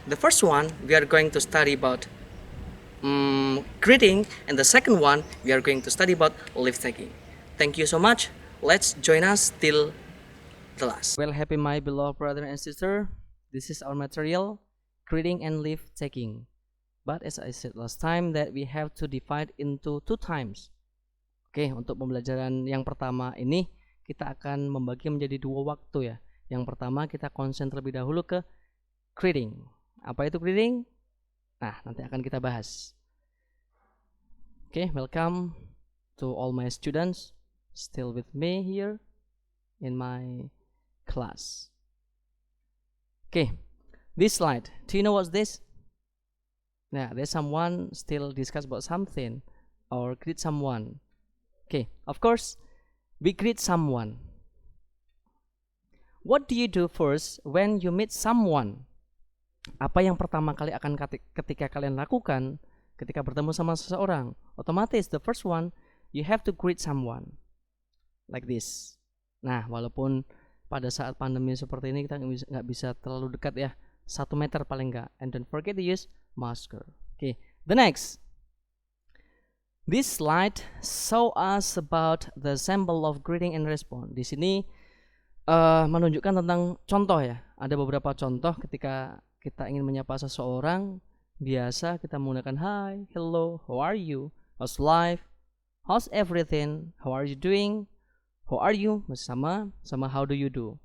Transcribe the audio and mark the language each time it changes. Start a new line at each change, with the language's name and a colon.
English: The first one, we are going to study about greeting, and the second one we are going to study about leave taking. Thank you so much. Let's join us till the last. Well, happy my beloved brother and sister. This is our material, greeting and leave taking. But as I said last time that we have to divide into two times.
Indonesian: Oke, untuk pembelajaran yang pertama ini kita akan membagi menjadi dua waktu ya. Yang pertama kita konsen terlebih dahulu ke greeting. Apa itu greeting? Nah, nanti akan kita bahas.
English: Okay, welcome to all my students still with me here in my class. Okay, this slide. Do you know what's this? Nah, there's someone still discuss about something or greet someone. Okay, of course, we greet someone. What do you do first when you meet someone?
Indonesian: Apa yang pertama kali akan ketika kalian lakukan ketika bertemu sama seseorang?
English: Otomatis the first one, you have to greet someone like this.
Indonesian: Nah, walaupun pada saat pandemi seperti ini kita nggak bisa terlalu dekat ya, 1 meter paling nggak.
English: And don't forget to use masker. Okay, the next. This slide show us about the sample of greeting and response.
Indonesian: Di sini menunjukkan tentang contoh ya. Ada beberapa contoh ketika kita ingin menyapa seseorang, biasa kita menggunakan
English: hi, hello, how are you, how's life, how's everything, how are you doing, how are you, masih sama how do you do.